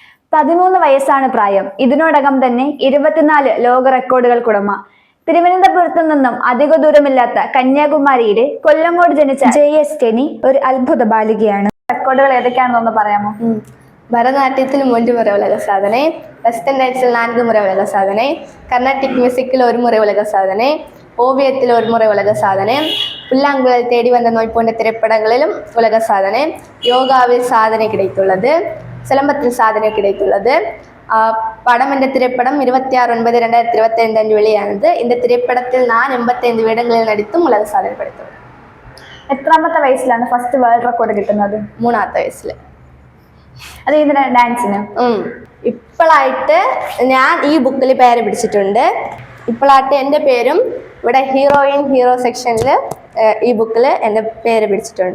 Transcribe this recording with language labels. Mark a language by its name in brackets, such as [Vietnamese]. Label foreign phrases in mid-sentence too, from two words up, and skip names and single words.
[Malayalam] 13 വയസ്സാണ് പ്രായം. ഇതിനോടകം തന്നെ 24 ലോക റെക്കോർഡുകൾക്കുടമ. തിരുവനന്തപുരത്തു നിന്നും അധിക ദൂരമില്ലാത്ത കന്യാകുമാരിയിലെ കൊല്ലങ്കോട് ജനിച്ച JS കെനി ഒരു അത്ഭുത ബാലികയാണ്. റെക്കോർഡുകൾ ഏതൊക്കെയാണെന്നൊന്ന് പറയാമോ? [Tamil] பரதநாட்டியத்தில் 3 முறை உலக சாதனை, வெஸ்டர்ன் டான்ஸில் 4 முறை உலக சாதனை, கர்நாடிக் மியூசிக்கில் 1 முறை உலக சாதனை, ஓவியத்தில் 1 முறை உலக சாதனை, புல்லாங்குழல் தேடி வந்த நோய் போன்ற திரைப்படங்களிலும் உலக சாதனை, யோகாவில் சாதனை கிடைத்துள்ளது, சிலம்பத்தில் சாதனை கிடைத்துள்ளது. படம் என்ற திரைப்படம் 26/9/2025 அன்று வெளியானது. இந்த திரைப்படத்தில் நான் 85 வேடங்களில் நடித்தும் உலக சாதனை படைத்துள்ளேன். [Malayalam] എത്രാമത്തെ വയസ്സിലാണ് [English] first world record [Malayalam] കിട്ടുന്നത്? 3ാമത്തെ വയസ്സിൽ. അത് ഇതിന് ഡാൻസിന് ഇപ്പോഴായിട്ട് ഞാൻ ഈ ബുക്കിൽ പേര് പിടിച്ചിട്ടുണ്ട്. ഇപ്പോഴായിട്ട് എൻ്റെ പേരും ഇവിടെ ഹീറോ സെക്ഷനിൽ ഈ ബുക്കിൽ എൻ്റെ പേര് പിടിച്ചിട്ടുണ്ട്.